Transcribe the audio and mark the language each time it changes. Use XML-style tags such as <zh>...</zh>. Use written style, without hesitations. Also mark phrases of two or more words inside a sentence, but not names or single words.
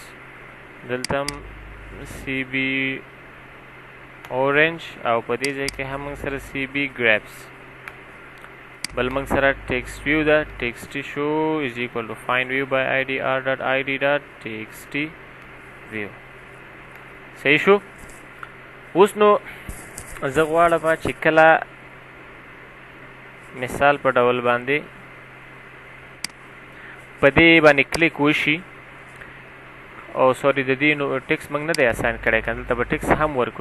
<ps>دلته هم CB اورنج او په دې ځای کې هم موږ سره CB ګریپس. بل موږ سره</ps> <en>text view</en> <ps>ده.</ps> <en>TXT شو is equal to find view by idr.id.txt view.</en> <ps>صحیح شو. اوس نو زه غواړم چې کله مثال په ډول باندې په دې باندې کلیک وشي او سوري د دې نو ټیکس موږ نه دی اساین کړی کنه، دلته به ټیکس هم ورکو.</ps>